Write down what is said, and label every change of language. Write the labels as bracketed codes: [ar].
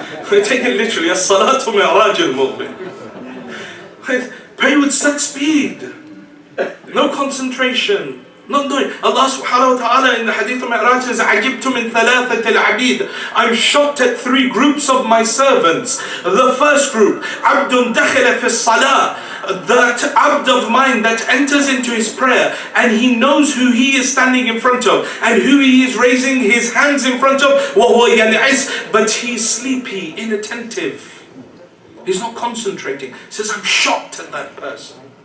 [en] We take it literally, [ar] As-salatu mi'raj al-mu'min. [en] Pray with such speed, no concentration, not doing. Allah subhanahu wa ta'ala in the hadith of Mi'raj says, [ar] عَجِبْتُ مِنْ ثَلَاثَةِ الْعَبِيدِ. [en] I'm shocked at three groups of my servants. The first group, [ar] عَبْدٌ دَخِلَ فِي الصَّلَاةِ. [en] That abd of mine that enters into his prayer, and he knows who he is standing in front of, and who he is raising his hands in front of, [ar] وَهُوَ يَنْعِسْ. [en] But he's sleepy, inattentive. He's not concentrating. He says, I'm shocked at that person.